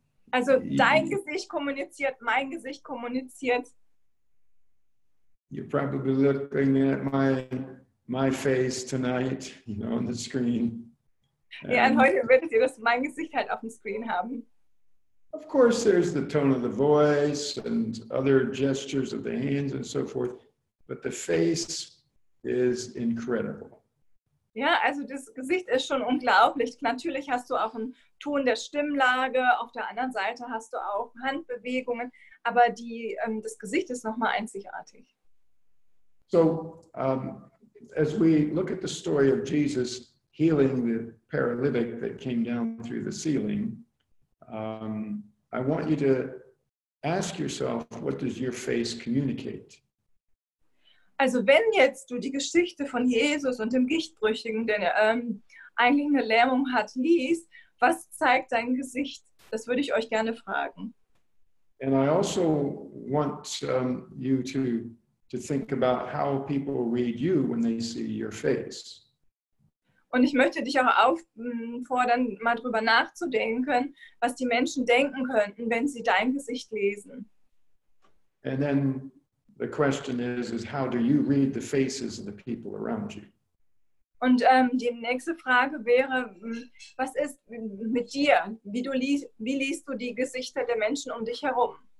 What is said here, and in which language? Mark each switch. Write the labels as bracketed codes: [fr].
[de] Also dein Gesicht kommuniziert, mein Gesicht kommuniziert. [en] You're probably looking at my face tonight, on the screen. [de] Ja, und heute werdet ihr mein Gesicht halt auf dem Screen haben. [en] Of course, there's the tone of the voice and other gestures of the hands and so forth, but the face is incredible. [de] Ja, also das Gesicht ist schon unglaublich. Natürlich hast du auch einen Ton der Stimmlage, auf der anderen Seite hast du auch Handbewegungen, aber das Gesicht ist nochmal einzigartig. [en] So, as we look at the story of Jesus healing the paralytic that came down through the ceiling, I want you to ask yourself, what does your face communicate? [de] Also wenn jetzt du die Geschichte von Jesus und dem Gichtbrüchigen, der eigentlich eine Lähmung hat, liest, was zeigt dein Gesicht? Das würde ich euch gerne fragen. [en] And I also want you to think about how people read you when they see your face. [de] Und ich möchte dich auch auffordern, mal drüber nachzudenken, was die Menschen denken könnten, wenn sie dein Gesicht lesen. [en] And then the question is how do you read the faces of the people around you? [de] Und die nächste Frage wäre, was ist mit dir? Wie liest du die Gesichter der Menschen um dich herum?